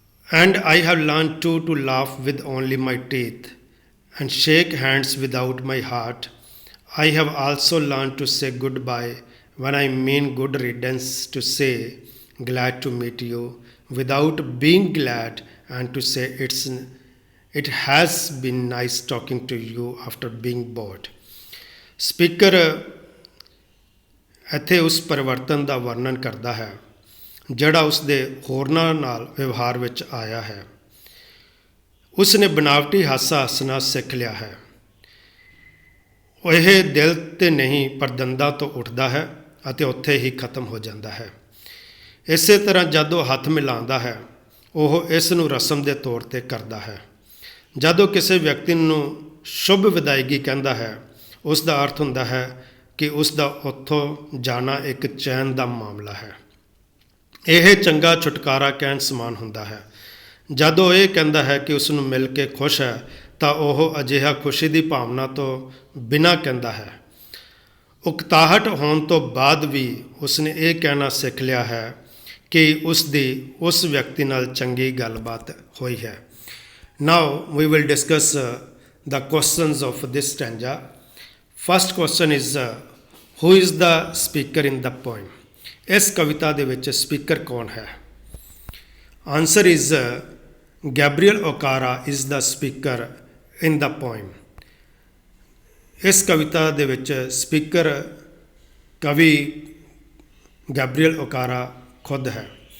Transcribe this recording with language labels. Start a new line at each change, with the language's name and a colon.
English: And I have learned too to laugh with only my teeth and shake hands without my heart. I have also learned to say goodbye when I mean good riddance, to say glad to meet you without being glad, and to say it has been nice talking to you after being bored.
Punjabi: Speaker ਇੱਥੇ ਉਸ ਪਰਿਵਰਤਨ ਦਾ ਵਰਣਨ ਕਰਦਾ ਹੈ ਜਿਹੜਾ ਉਸ ਦੇ ਹੋਰਨਾਂ ਨਾਲ ਵਿਵਹਾਰ ਵਿੱਚ ਆਇਆ ਹੈ। ਉਸ ਨੇ ਬਨਾਵਟੀ ਹਾਸਾ ਹੱਸਣਾ ਸਿੱਖ ਲਿਆ ਹੈ। ਇਹ ਦਿਲ ਤੇ ਨਹੀਂ ਪਰ ਦੰਦਾਂ ਤੋਂ ਉੱਠਦਾ ਹੈ ਅਤੇ ਉੱਥੇ ਹੀ ਖਤਮ ਹੋ ਜਾਂਦਾ ਹੈ। ਇਸੇ ਤਰ੍ਹਾਂ ਜਦ ਉਹ ਹੱਥ ਮਿਲਾਉਂਦਾ ਹੈ ਉਹ ਇਸ ਨੂੰ ਰਸਮ ਦੇ ਤੌਰ ਤੇ ਕਰਦਾ ਹੈ। ਜਦੋਂ ਕਿਸੇ ਵਿਅਕਤੀ ਨੂੰ ਸ਼ੁਭ ਵਿਦਾਇਗੀ ਕਹਿੰਦਾ ਹੈ ਉਸ ਦਾ ਅਰਥ ਹੁੰਦਾ ਹੈ ਕਿ ਉਸ ਦਾ ਉੱਥੋਂ ਜਾਣਾ ਇੱਕ ਚੈਨ ਦਾ ਮਾਮਲਾ ਹੈ। ਇਹ ਚੰਗਾ ਛੁਟਕਾਰਾ ਕਹਿਣ ਸਮਾਨ ਹੁੰਦਾ ਹੈ। ਜਦੋਂ ਇਹ ਕਹਿੰਦਾ ਹੈ ਕਿ ਉਸ ਨੂੰ ਮਿਲ ਕੇ ਖੁਸ਼ ਹੈ ਤਾਂ ਉਹ ਅਜਿਹਾ ਖੁਸ਼ੀ ਦੀ ਭਾਵਨਾ ਤੋਂ ਬਿਨਾਂ ਕਹਿੰਦਾ ਹੈ। ਉਕਤਾਹਟ ਹੋਣ ਤੋਂ ਬਾਅਦ ਵੀ ਉਸਨੇ ਇਹ ਕਹਿਣਾ ਸਿੱਖ ਲਿਆ ਹੈ ਕਿ ਉਸ ਦੀ ਉਸ ਵਿਅਕਤੀ ਨਾਲ ਚੰਗੀ ਗੱਲਬਾਤ ਹੋਈ ਹੈ।
English: Now we will discuss the questions of this stanza. First question is who is the speaker in the poem?
Punjabi: ਇਸ ਕਵਿਤਾ ਦੇ ਵਿੱਚ ਸਪੀਕਰ ਕੌਣ ਹੈ?
English: Answer is Gabriel Okara is the speaker in the poem.
Punjabi: ਇਸ ਕਵਿਤਾ ਦੇ ਵਿੱਚ ਸਪੀਕਰ ਕਵੀ ਗੈਬਰੀਅਲ ਓਕਾਰਾ ਖੁਦ ਹੈ।